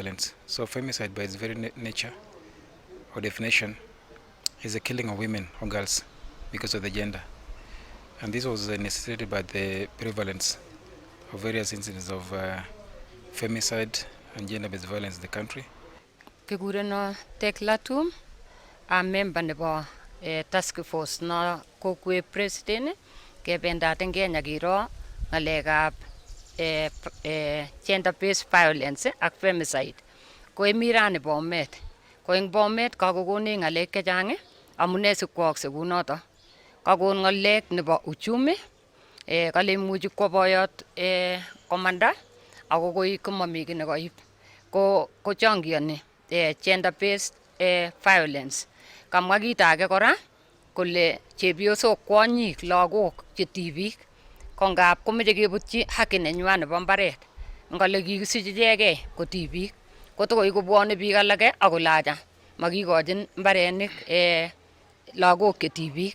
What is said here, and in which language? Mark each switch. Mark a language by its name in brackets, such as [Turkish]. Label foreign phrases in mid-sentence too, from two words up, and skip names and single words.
[English] So femicide by its very nature or definition is the killing of women or girls because of the gender. And this was necessitated by the prevalence of various incidents of femicide and gender-based violence in the country. [Kalenjin] Kigureno Teklatum, [English] a member [Kalenjin] nebo [English] task force [Kalenjin] na kokwe president kebendat eng Kenya kiro ngalekab [English] gender-based violence [Kalenjin] ak femicide. Ko emirani Bomet. Ko eng Bomet kakokone ngalek chechang amune sikwaakse kunoto. Kakon ngalek nebo uchumi kale imuchi kwo boyot komanda ako koi komami ki nekoib. Ko changiani [English] gender-based violence. [Kalenjin] Kamwa kit age kora kole chepyosok, kwonyik, lagok che tibik ko ngap komeche kebutyi haki nenywa nebo mbaret. Ngale kikisich ichegei ko tibik. Kotokoi kobwane biik alake akolaja makikochin mbarenik lagok che tibik.